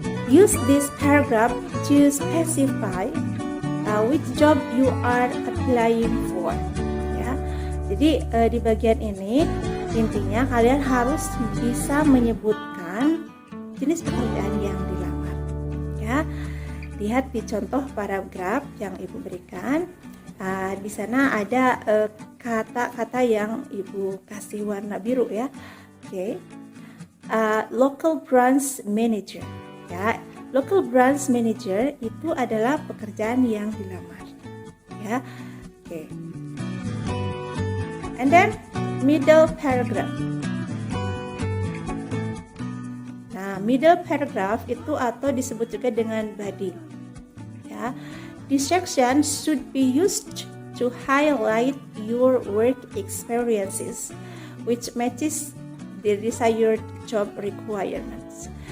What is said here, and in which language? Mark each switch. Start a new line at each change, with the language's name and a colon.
English: Use this paragraph to specify which job you are applying for ya.
Indonesian: Jadi di bagian ini intinya kalian harus bisa menyebutkan jenis pekerjaan yang dilamar ya. Lihat di contoh paragraf yang Ibu berikan. Di sana ada kata-kata yang Ibu kasih warna biru ya. Oke.
English: Local branch manager ya.
Indonesian: Local branch manager itu adalah pekerjaan yang dilamar ya. Oke.
English: And then middle paragraph.
Indonesian: Nah, middle paragraph itu atau disebut juga dengan body ya.
English: This section should be used to highlight your work experiences which matches the desired job requirements.